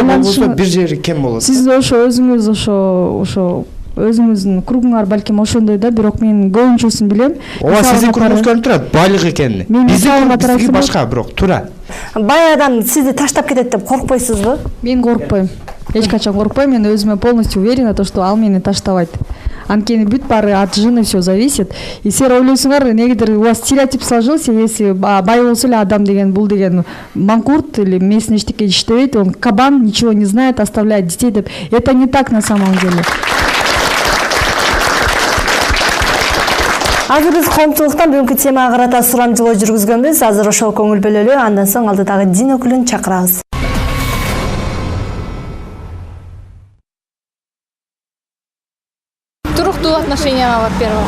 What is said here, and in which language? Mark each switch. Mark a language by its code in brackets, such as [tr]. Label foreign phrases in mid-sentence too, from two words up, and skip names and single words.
[ky] Же болбосо бир жери кем болот. Сиз ошо өзүңүз ошо өзүңүздүн кругуңар балким ошондой да, бирок мен көбүнчөсүн билем. ооба сиздин кругуңузда турат байлык экени. Биздики башка бирок туура. Бай адам сизди таштап кетет деп коркпойсузбу? Мен коркпойм. Эч качан коркпойм. Мен өзүмө [ru] полностью уверена, что [ky] ал мени таштабайт. Анткени бүт баары [ru] от жены все зависит. И [ky] силер ойлойсуңар, негедир [ru] у вас стереотип сложился, если [ky] бай болсо эле адам деген бул деген манкурт [ru] или местный [ky] эчтеке иштебейт, [ru] он кабан, ничего не знает, оставляет детей деп. Это не так на самом деле. [ky] Азыр биз коомчулуктан бүгүнкү темага карата сурамжылоо жүргүзгөнбүз. Азыр ошол көңүл бөлөлү, андан соң алдыдагы дин өкүлүн чакырабыз. Туруктуу отношенияга, во-первых.